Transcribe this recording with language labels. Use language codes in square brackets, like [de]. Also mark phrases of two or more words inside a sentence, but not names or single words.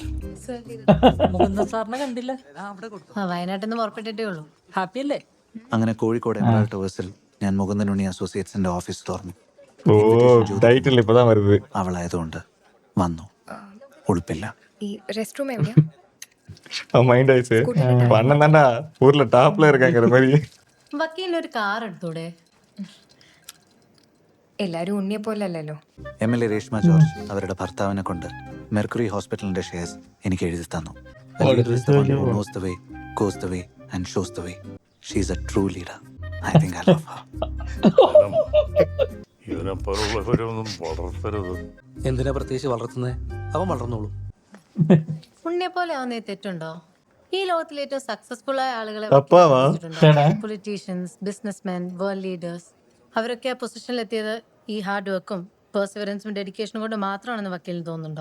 [ml] സാറിനെ കണ്ടില്ല. വയനാട്ടിൽ നിന്ന് പുറപ്പെട്ടിട്ടേ ഉള്ളൂ. ഹാപ്പി അല്ലേ? അങ്ങനെ കോഴിക്കോട് എമറാൾഡ് ടവേഴ്സിൽ ഞാൻ മുകുന്ദൻ ഉണ്ണി അസോസിയേറ്റ്സിന്റെ ഓഫീസ് തുറന്നു. ഓ ടൈറ്റിൽ ഇപ്പതാ വരുത്. അവളായതുകൊണ്ട് വന്നു. ഉളുപ്പില്ല. ഈ റെസ്റ്റ് റൂം എവിടെയാ? [ta] மைண்ட் ஆயிடுச்சு பண்ணம் தான்டா ஊர்ல டாப்ல இருக்காங்கிற மாதிரி. [ml] വക്കീലിനൊരു കാർ എടുത്തൂടെ? എല്ലാരും ഉണ്ണിയെ പോലെ അല്ലല്ലോ. MLA രേഷ്മ ജോർജ് അവരുടെ ഭർത്താവിനെ കൊണ്ട് മെർക്കുറി ഹോസ്പിറ്റലിന്റെ ഷെയർസ് എനിക്ക് എഴുതി തന്നു. [en] knows the way, goes the way and shows the way. She is a true leader. I think I love her. [ml] എന്തിനാ പ്രത്യേകിച്ച് വളർത്തുന്നേ? അവൻ വളർന്നോളൂ. ഉണ്ണിയെ പോലെ ആവുന്നേ തെറ്റുണ്ടോ? ഈ ലോകത്തിലെ ഏറ്റവും സക്സസ്ഫുൾ ആയ ആളുകളെ അപ്പാവാ? പൊളിറ്റീഷ്യൻസ്, ബിസിനസ്മെൻ, വേൾഡ് ലീഡേഴ്സ് അവരൊക്കെ ആ പൊസിഷനിൽ എത്തിയത് ഈ ഹാർഡ് വർക്കും പെർസിവറൻസും ഡെഡിക്കേഷനും കൊണ്ട് മാത്രമാണെന്ന് വക്കീലിന് തോന്നുന്നുണ്ടോ?